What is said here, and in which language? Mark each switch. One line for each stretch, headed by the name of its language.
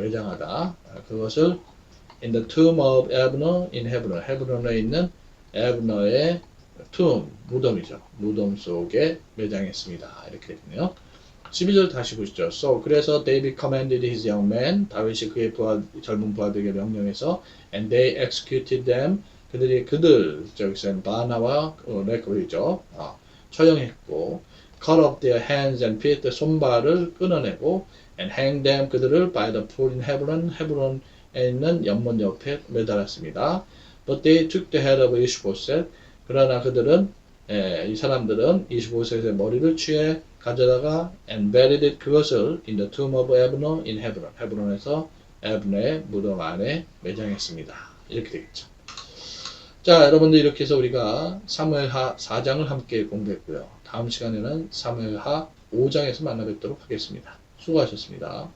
Korean: 매장하다.
English: 그것을 in the tomb of Abner in Hebron.
Korean: 헤브론에 있는 에브너의 tomb, 무덤이죠. 무덤 속에 매장했습니다. 이렇게 되네요. 12절 다시 보시죠.
English: So, 그래서 David commanded his young men.
Korean: 다윗이 그의 젊은 부하들에게 명령해서
English: and they executed them.
Korean: 저기서는 바나와 네갑이죠.
English: 처형했고 cut off their hands and feet.
Korean: 손발을 끊어내고
English: and hang them. 그들을 by the pool in Hebron.
Korean: 헤브론에 있는 연못 옆에 매달았습니다.
English: But they took the head of Ishboset.
Korean: 그러나 이 사람들은 이시보셋의 머리를 취해 가져다가
English: and buried it, 그것을 in the tomb of Abner in Hebron,
Korean: 헤브론에서 에브너의 무덤 안에 매장했습니다. 이렇게 되겠죠. 자, 여러분들 이렇게 해서 우리가 사무엘하 4장을 함께 공부했고요. 다음 시간에는 사무엘하 5장에서 만나 뵙도록 하겠습니다. 수고하셨습니다.